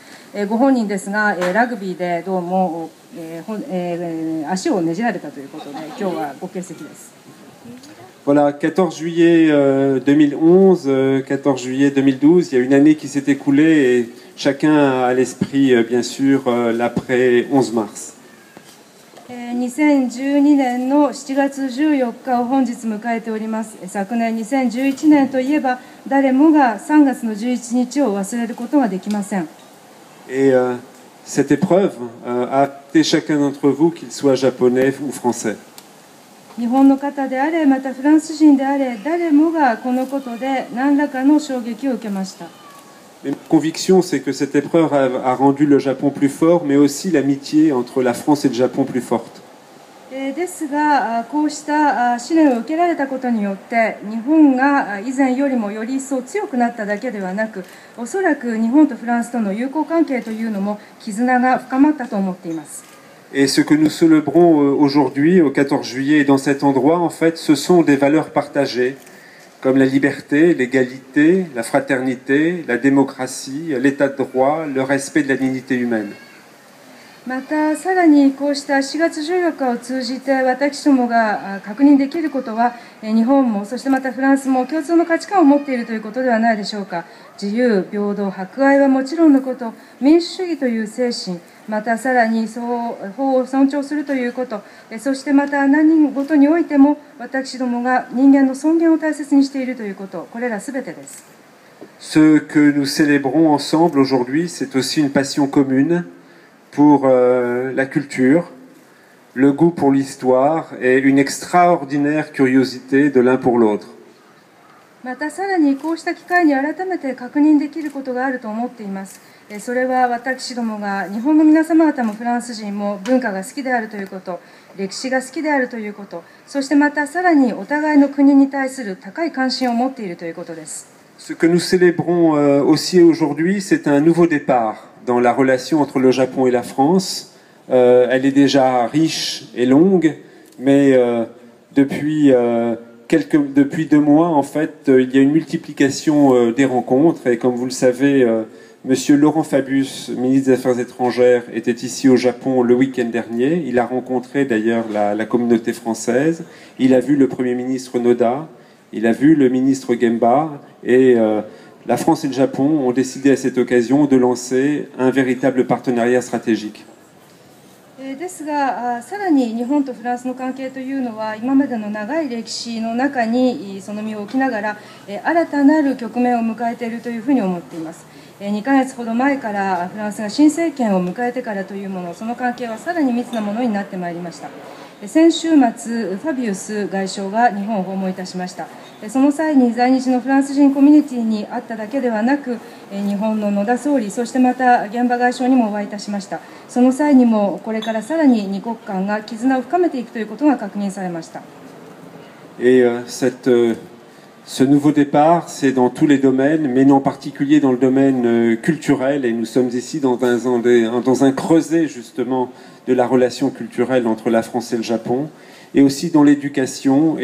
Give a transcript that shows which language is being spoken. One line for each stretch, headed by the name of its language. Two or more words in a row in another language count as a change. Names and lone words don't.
Japanese: ご本人ですがラグビーでどうも足をねじられたということで今日はご欠席です。
French: Voilà, 14 juillet 2011, 14 juillet 2012, il y a une année qui s'est écoulée et chacun a à l'esprit, bien sûr, l'après 11 mars.
Japanese: 2012 年の7月14日を本日迎えております。昨年2011年といえば誰もが3月の11日を忘れることができません。
French: Et cette épreuve a affecté chacun d'entre vous, qu'il soit japonais ou français.
Japanese: 日本の方であれまたフランス人であれ誰もがこのことで何らかの衝撃を受けました。
French: Ma conviction, c'est que cette épreuve a rendu le Japon plus fort, mais aussi l'amitié entre la France et le Japon plus forte.
Japanese: ですがこうした試練を受けられたことによって日本が以前よりもより一層強くなっただけではなく、おそらく日本とフランスとの友好関係というのも絆が深まったと思っています。
French: Et ce que nous célébrons aujourd'hui, au 14 juillet, et dans cet endroit, en fait, ce sont des valeurs partagées, comme la liberté, l'égalité, la fraternité, la démocratie, l'état de droit, le respect de la dignité humaine.
Japanese: またさらにこうした4月14日を通じて私どもが確認できることは日本もそしてまたフランスも共通の価値観を持っているということではないでしょうか。自由、平等、博愛はもちろんのこと、民主主義という精神、またさらに法を尊重するということ、そしてまた何事においても私どもが人間の尊厳を大切にしているということ、これらすべてです。
French: Ce que nous célébrons ensemble aujourd'hui, c'est aussi une passion commune pour la culture, le goût pour l'histoire et une extraordinaire curiosité de l'un pour l'autre.
Japanese: またさらにこうした機会に改めて確認できることがあると思っています。それは私どもが日本の皆様方もフランス人も文化が好きであるということ、歴史が好きであるということ、そしてまたさらにお互いの国に対する高い関心を持っているということです。
French: Ce que nous célébrons aussi aujourd'hui, c'est un nouveau départ dans la relation entre le Japon et la France. Elle est déjà riche et longue, mais depuis depuis 2 mois, en fait, il y a une multiplication des rencontres. Et comme vous le savez, Monsieur Laurent Fabius, ministre des Affaires étrangères, était ici au Japon le week-end dernier. Il a rencontré d'ailleurs la communauté française. Il a vu le Premier ministre Noda. Il a vu le ministre Gemba. Et la France et le Japon ont décidé à cette occasion de lancer un véritable partenariat stratégique.
Japanese: ですが、さらに日本とフランスの関係というのは今までの長い歴史の中にその身を置きながら新たなる局面を迎えているというふうに思っています。2ヶ月ほど前からフランスが新政権を迎えてからというもの、その関係はさらに密なものになってまいりました。先週末、ファビウス外相が日本を訪問いたしました。その際に在日のフランス人コミュニティに会っただけではなく、日本の野田総理、そしてまた現場外相にもお会いいたしました。その際にもこれからさらに2国間が絆を深めていくということが確認されました。
French: Ce nouveau départ, c'est dans tous les domaines, mais en particulier dans le domaine culturel. Et nous sommes ici dans un creuset justement de la relation culturelle entre la France et le Japon, et aussi dans l'éducation.